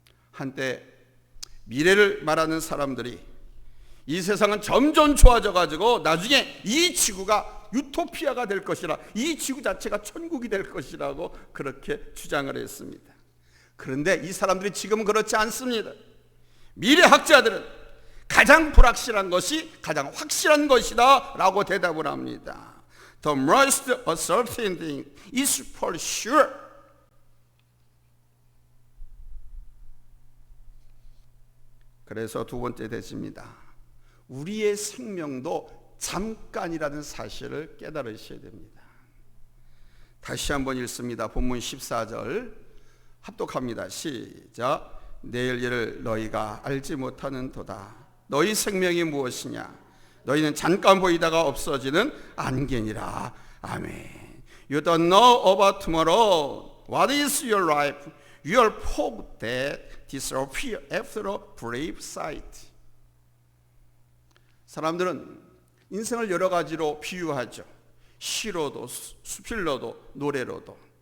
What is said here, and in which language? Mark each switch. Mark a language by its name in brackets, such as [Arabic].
[Korean] 한때 미래를 말하는 사람들이 이 세상은 점점 좋아져 가지고 나중에 이 지구가 유토피아가 될 것이라, 이 지구 자체가 천국이 될 것이라고 그렇게 주장을 했습니다. 그런데 이 사람들이 지금은 그렇지 않습니다. 미래학자들은 가장 불확실한 것이 가장 확실한 것이다 라고 대답을 합니다. [English] The most uncertain thing is for sure. [Korean] 그래서 두 번째 대지입니다. 우리의 생명도 잠깐이라는 사실을 깨달으셔야 됩니다. 다시 한번 읽습니다. 본문 14절 합독합니다. 시작. 내일 일을 너희가 알지 못하는 도다. 너희 생명이 무엇이냐? 너희는 잠깐 보이다가 없어지는 안개니라. 아멘. [English] You don't know about tomorrow. What is your life? You are fog that disappear after a brief sight. [Korean] 사람들은 인생을 여러 가지로 비유하죠. 시로도, 수필로도, 노래로도.